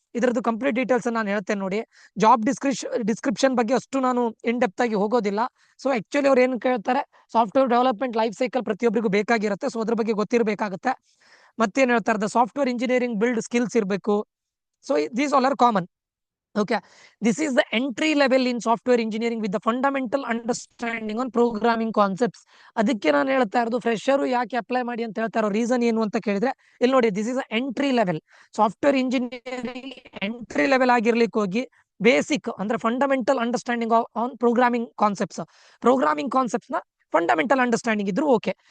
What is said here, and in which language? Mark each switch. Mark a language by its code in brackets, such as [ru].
[kn] ಇದರದ್ದು complete details ನಾನು ಹೇಳ್ತೇನೆ ನೋಡಿ. ಜಾಬ್ ಡಿಸ್ಕ್ರಿಪ್ಷನ್ ಬಗ್ಗೆ ಅಷ್ಟು ನಾನು ಇನ್ ಡೆಪ್ತ್ ಆಗಿ ಹೋಗೋದಿಲ್ಲ. ಸೊ ಆಕ್ಚುಲಿ ಅವ್ರು ಏನು ಕೇಳ್ತಾರೆ, ಸಾಫ್ಟ್ವೇರ್ ಡೆವಲಪ್ಮೆಂಟ್ ಲೈಫ್ ಸೈಕಲ್ ಪ್ರತಿಯೊಬ್ಬರಿಗೂ ಬೇಕಾಗಿರುತ್ತೆ. ಸೊ ಅದ್ರ ಬಗ್ಗೆ ಗೊತ್ತಿರಬೇಕಾಗುತ್ತೆ. ಮತ್ತೇನ್ ಹೇಳ್ತಾರೆ, the software engineering build skills ಇರಬೇಕು. [en] So these all are common. Okay, this is the entry level in software engineering with the fundamental understanding on programming concepts. [kn] ಅದಕ್ಕೆ ನಾನು ಹೇಳ್ತಾ ಇರೋದು ಫ್ರೆಶರು ಯಾಕೆ ಅಪ್ಲೈ ಮಾಡಿ ಅಂತ ಹೇಳ್ತಾ ಇರೋ ರೀಸನ್ ಏನು ಅಂತ ಕೇಳಿದ್ರೆ, ಇಲ್ಲಿ ನೋಡಿ, [en] This is entry level software engineering. [kn] Entry level ಆಗಿರ್ಲಿಕ್ಕೆ ಹೋಗಿ ಬೇಸಿಕ್ ಅಂದ್ರೆ [en] fundamental understanding on programming concepts [kn] ನ ಫಂಡಮೆಂಟಲ್ ಅಂಡರ್ಸ್ಟ್ಯಾಂಡಿಂಗ್ ಇದ್ರು ಓಕೆ.